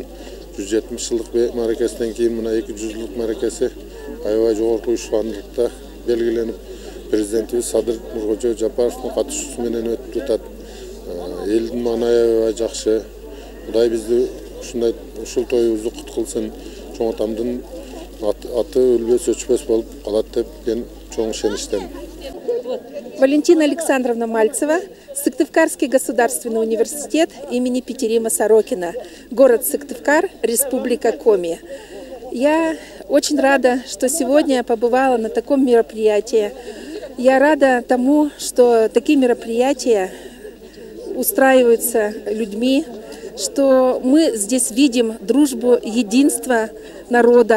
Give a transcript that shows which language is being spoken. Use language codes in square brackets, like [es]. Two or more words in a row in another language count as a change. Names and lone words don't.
[ky] 170 жылдык мааракесинен кийин мына 200 жылдык мааракеси аябай жогорку ушундукта белгиленип, президентибиз Садыр Нуркожо Жапаровдун катышуусу менен өтүп атат. Элдин маанайы аябай жакшы. Кудай бизди ушул тоюбузду кут кылсын. Чоң Отамдын аты өлбөс өчпөс болуп калат деп мен чоң ишеничтемин. [ru] Валентина Александровна Мальцева, Сыктывкарский государственный университет имени Петерима Сорокина, город Сыктывкар, Республика Коми. Я очень рада, что сегодня побывала на таком мероприятии. Я рада тому, что такие мероприятия устраиваются людьми, что мы здесь видим дружбу, единство народа.